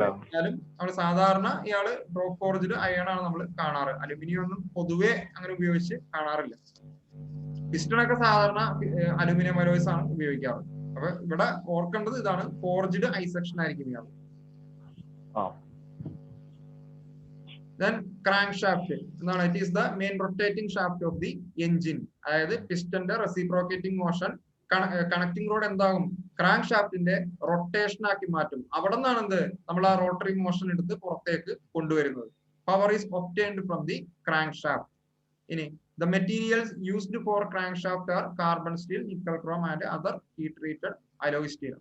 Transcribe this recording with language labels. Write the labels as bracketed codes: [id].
[ml] എന്നാലും നമ്മൾ സാധാരണ ഇയാള് ഡ്രോപ്പ് ഫോർജ്ഡ് അയൺ ആണ് നമ്മൾ കാണാറ്. അലുമിനിയം ഒന്നും പൊതുവെ അങ്ങനെ ഉപയോഗിച്ച് കാണാറില്ല. പിസ്റ്റൺ ഒക്കെ സാധാരണ അലുമിനിയം അലോയ്സ് ആണ് ഉപയോഗിക്കാറ്. അപ്പൊ ഇവിടെ ഓർക്കേണ്ടത് ഇതാണ്, ഫോർജ്ഡ് ഐ സെക്ഷൻ ആയിരിക്കും ഇയാൾ. [en] Then crankshaft എന്താണ്? It is the main rotating shaft of the engine. [ml] അതായത് പിസ്റ്റന്റെ റെസിപ്രോക്കേറ്റിംഗ് മോഷൻ കണക്ടിംഗ് റോഡ് എന്താകും, ക്രാങ്ക് ഷാഫ്റ്റിന്റെ റൊട്ടേഷൻ ആക്കി മാറ്റും. അവിടെ നിന്നാണ് എന്ത് നമ്മൾ ആ റോട്ടറി മോഷൻ എടുത്ത് പുറത്തേക്ക് കൊണ്ടുവരുന്നത്. [en] Power is obtained from the crank shaft. ഇനി the materials used for crankshaft are carbon steel, nickel chrome and other heat treated alloy steel.